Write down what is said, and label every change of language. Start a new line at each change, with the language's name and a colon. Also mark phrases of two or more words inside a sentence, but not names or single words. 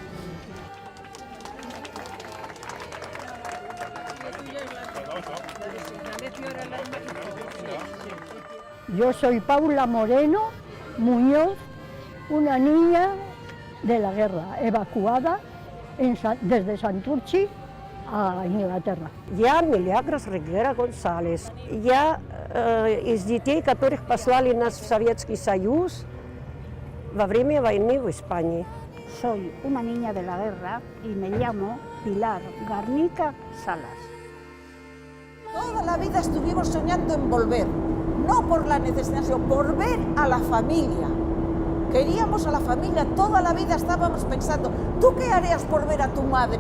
Spanish: Yo soy Paula Moreno Muñoz, una niña de la guerra, evacuada desde Santurchi a Inglaterra.
Russian: Я Milagros Reguera González. Я из детей, которых послали нас в Советский Союз во время войны в Испании.
Spanish: Soy una niña de la guerra y me llamo Pilar Garnica Salas. Toda la vida estuvimos soñando en volver, no por la necesidad, sino por ver a la familia. Queríamos a la familia, toda la vida estábamos pensando, ¿tú qué harías por ver a tu madre?